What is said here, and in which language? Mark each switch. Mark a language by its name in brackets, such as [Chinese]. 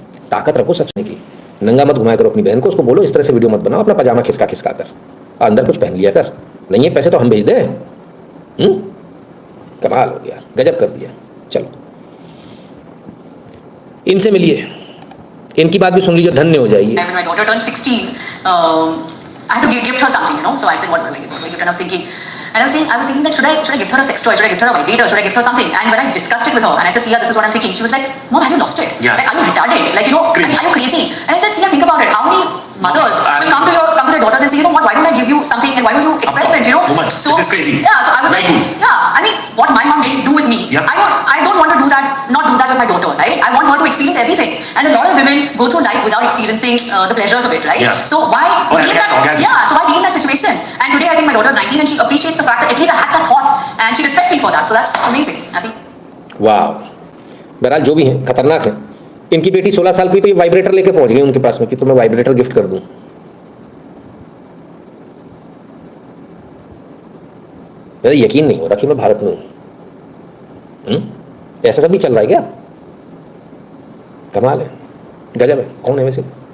[Hindi] ताकत रखो सच में की, नंगा मत घुमाया करो अपनी बहन को, उसको बोलो इस तरह से वीडियो मत बनाओ, अपना पजामा खिसका कर अंदर कुछ पहन लिया कर, नहीं है पैसे तो हम भेज दें, कमाल हो गया, गजब कर दिया। चलो इनसे मिलिए, इनकी बात भी सुन लीजिए, धन्य हो जाइए। [English] My daughter turned 16. I had to gift her something, you know. So I said, what will I give her? And I was thinking that should I gift her a sex toy? Should I gift her a vibrator? Should I gift her something? And when I discussed it with her, and I said, Sia, this is what I'm thinking. She was like, Mom, have you lost it? Yeah. Like, are you retarded? Like, you know, are you crazy? And I said, Sia, think about it. How many mothers will come to their daughters and say, you know what? Why don't I give you something? And why don't you experiment? You know. Woman, So this is crazy. Yeah. So I was like, yeah. I mean, what my mom didn't do with me, Yeah. I don't want to do that. Not do that with my daughter, right? I want her to experience everything. And a lot of women go through life without experiencing the pleasures of it, right? Yeah. So why be in that? Orgasm. Yeah. So why be in that situation? And today I think my daughter's 19 and she appreciates the fact that at least I had that thought and she respects me for that. So that's amazing. I think. [Hindi] वाह, बहरहाल जो भी हैं खतरनाक है। इनकी बेटी 16 साल की तो ये वाइब्रेटर लेके पहुंच गई उनके पास में कि तो मैं वाइब्रेटर गिफ्ट कर दूं। मेरा यकीन नहीं हो रहा कि मैं भारत में हूं। ऐसा सब भी चल रहा है क्या? कमाल है। गजब है। कौन है वैसे?